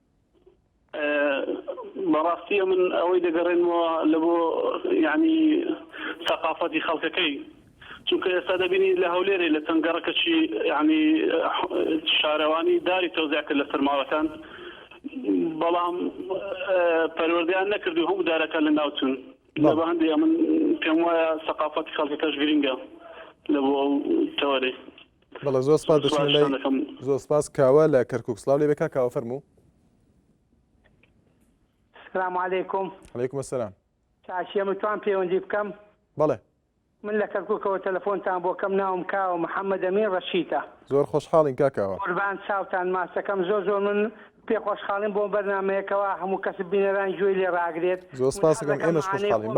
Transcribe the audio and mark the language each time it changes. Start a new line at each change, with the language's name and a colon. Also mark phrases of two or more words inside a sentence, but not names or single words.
Central Kurdish: بەڕاستی من ئەوەی دەگەڕێنەوە لە بۆ یعنی سەقافەتی خەڵکەکەی چونکە ئێستا دەبینی لە هەولێرێ لە تەنگەڕەکەی یعنی شارەوانی داری تەوزیع کرد لە سەرماڵەکان بەڵام پەروەردەیان نەکردو هەموو دارەکان لە ناوچون لە بە هەندێک من پێم وایە سەقافەتی خەڵکەکەش گرینگە لە بۆ ئەو تەوەرەی. بەڵێ زۆر سپاس دەچین لای زۆر سپاس کاوە لە کەرکووک. سڵاو لێ بێ کاکەوە فەرموو.
Arabic: السلام عليكم. عليكم السلام.
Central Kurdish: چاشیە متوان پەیوەندی بکەم؟ بەڵێ. من لە کەرکووکەوە تەلەفۆنتان بۆ کەم ناوم کاوە محەممەد ئەمین ڕەشیدە. زۆر خۆشحاڵین کاکەوە. قوربان چاوتان ماسەکەم زۆر من پێ خۆشحاڵیم بۆ بەرنامەیەکەوە هەموو کەس بینەران گوێی لێ ڕاگرێت. زۆر سپاس دەکەم ئێمەش خۆشحاڵین.